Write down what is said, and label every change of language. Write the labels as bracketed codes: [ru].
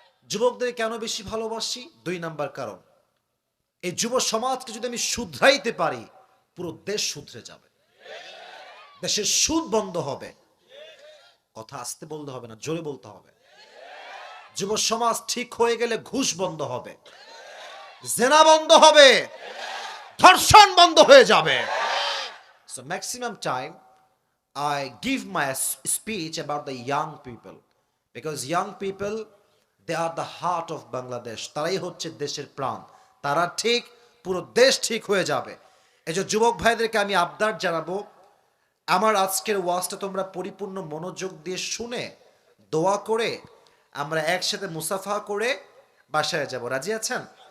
[bn] যুবকদের কেন বেশি ভালোবাসি? দুই নাম্বার কারণ, এই যুব সমাজকে যদি আমি শুধরাইতে পারি, পুরো দেশ শুধরে যাবে, দেশের সুদ বন্ধ হবে। কথা আস্তে বলতে হবে না, জোরে বলতে হবে। যুব সমাজ ঠিক হয়ে গেলে ঘুষ বন্ধ হবে, জেনা বন্ধ হবে, ধর্ষণ বন্ধ হয়ে যাবে। [en] So maximum time I give my speech about the young people, because young people, they are the heart of Bangladesh. [bn] তারাই হচ্ছে দেশের প্রাণ। তারা ঠিক, পুরো দেশ ঠিক হয়ে যাবে। এই যে যুবক ভাইদেরকে আমি আবদার জানাবো, আমার আজকের ওয়াজটা তোমরা পরিপূর্ণ মনোযোগ দিয়ে শুনে, দোয়া করে, আমরা একসাথে মুসাফা করে বাসায় যাব। রাজি আছেন?